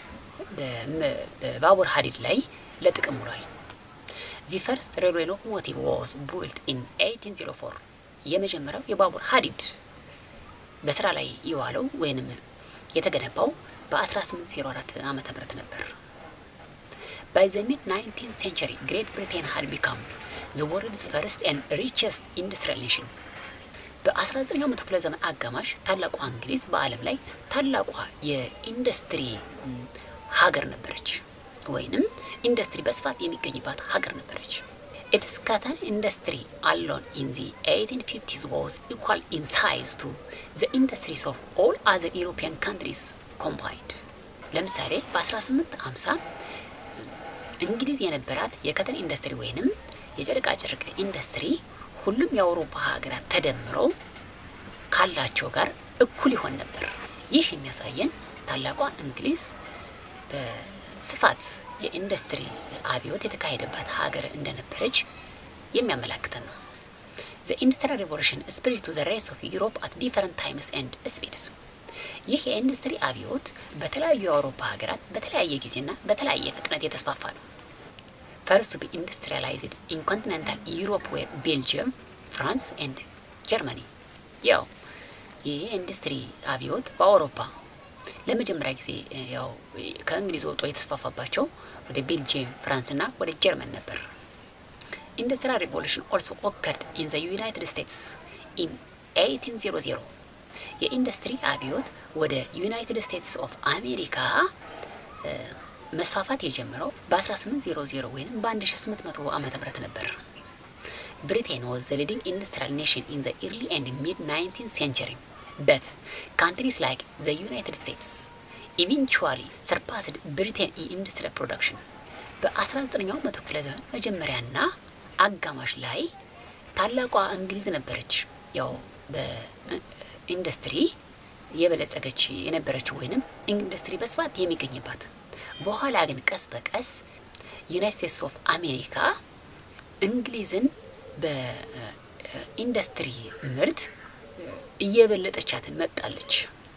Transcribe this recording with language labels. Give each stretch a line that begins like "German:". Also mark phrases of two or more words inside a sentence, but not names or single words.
Amharic: በባቡር ሀዲድ ላይ ለጥቅም ውሏል።
English: The first railway locomotive was built in 1804።
Amharic: የመጀመሪያው የባቡር ሀዲድ በስራ ላይ የዋለው ወይንም የተገነባው በ1804 ዓመተ ምህረት ነበር።
English: By the mid-19th century, Great Britain had become the world's first and richest industrial nation.
Amharic: በ19ኛው መቶ ክፍለ ዘመን አጋማሽ ታላቋ እንግሊዝ በዓለም ላይ ታላቋ የኢንዱስትሪ ሀገር ነበረች፣ ወይንም ኢንዱስትሪ በስፋት የሚገኝባት ሀገር ነበረች።
English: Its cotton industry alone in the 1850s was equal in size to the industries of all other European countries combined.
Amharic: ለምሳሌ በ1850 እንግሊዝ የነበራት የከተን ኢንዱስትሪ ወይንም የጨርቃ ጨርቅ ኢንዱስትሪ ሁሉም የአውሮፓ ሀገራት ተደምረው ካላቸው ጋር እኩል ይሆን ነበር። ይህ የሚያሳየን ታላቋ እንግሊዝ በስፋት የኢንዱስትሪ አብዮት የተካሄደባት ሀገር እንደነበረች የሚያመላክተን ነው።
English: The Industrial Revolution spread to the rest of Europe at different times and speeds.
Amharic: ይህ የኢንዱስትሪ አብዮት በተለያዩ የአውሮፓ ሀገራት በተለያየ ጊዜና በተለያየ ፍጥነት የተስፋፋ ነው።
English: First to be industrialized in continental Europe were Belgium, France and Germany.
Amharic: ያው ይህ ኢንዱስትሪ አብዮት በአውሮፓ ለመጀመሪያ ጊዜ ያው ከእንግሊዝ ወጥቶ የተስፋፋባቸው ወደ ቤልጂየም፣ ፍራንስ እና ወደ ጀርመን ነበር።
English: Industrial Revolution also occurred in the United States in 1800.
Amharic: የኢንዱስትሪ አብዮት ወደ ዩናይትድ ስቴትስ ኦፍ አሜሪካ መስፋፋት የጀመረው በ1800 ወይም በ1800 ዓመተ ምህረት ነበር።
English: Britain was the leading industrial nation in the early and mid-19th century, but countries like the United States eventually surpassed Britain in industrial production.
Amharic: በ19ኛው መቶ ክፍለ ዘመን መጀመሪያና አጋማሽ ላይ ታላቋ እንግሊዝ ነበረች ያው በኢንዱስትሪ የበለጸገች የነበረችው ወይንም ኢንዱስትሪ በስፋት የሚገኝባት። በኋላ ግን ቀስ በቀስ ዩናይትድ ስቴትስ ኦፍ አሜሪካ እንግሊዝን በኢንዱስትሪ ምርት እየበለጠቻት መጣለች።